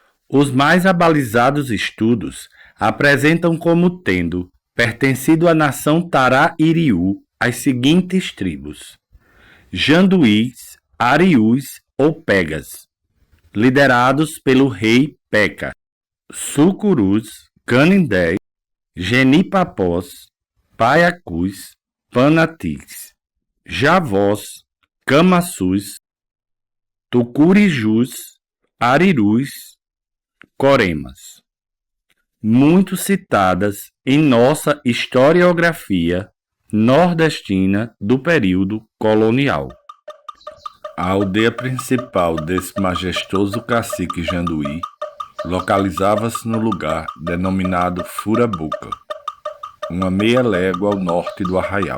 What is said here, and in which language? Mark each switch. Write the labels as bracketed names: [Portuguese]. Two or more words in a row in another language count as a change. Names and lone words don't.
[Portuguese] Os mais abalizados estudos apresentam como tendo pertencido à nação Tará-Iriú as seguintes tribos: Janduís, Ariús ou Pegas, liderados pelo rei Peca, Sucurus, Canindé, Genipapós, Paiacus, Panatix, Javós, Camassus, Tucurijus, Arirus, Coremas. Muito citadas em nossa historiografia nordestina do período colonial. A aldeia principal desse majestoso cacique Janduí localizava-se no lugar denominado Furabuca, uma meia légua ao norte do arraial.